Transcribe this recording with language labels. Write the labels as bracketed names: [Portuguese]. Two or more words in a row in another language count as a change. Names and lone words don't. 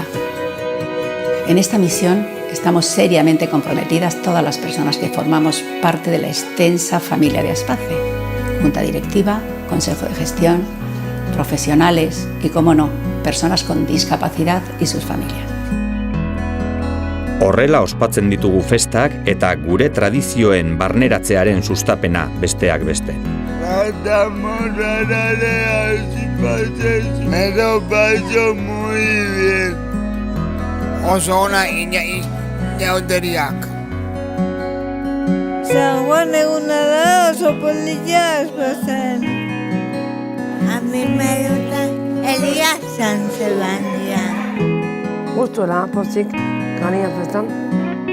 [Spanish] En esta misión estamos seriamente comprometidas todas las personas que formamos parte de la extensa familia de Aspace, Junta Directiva, Consejo de Gestión, profesionales y, como no, personas con discapacidad y sus familias. [Basque] Horrela ospatzen ditugu festak eta gure tradizioen barneratzearen sustapena besteak beste. [Spanish] Me lo paso muy bien. [Basque] Oso ona inauteriak. San Juan eguna da oso polilla Aspazen. [Spanish] A mí me gusta el día San Sebastián. [Basque] Gustura, pozik, kania festan.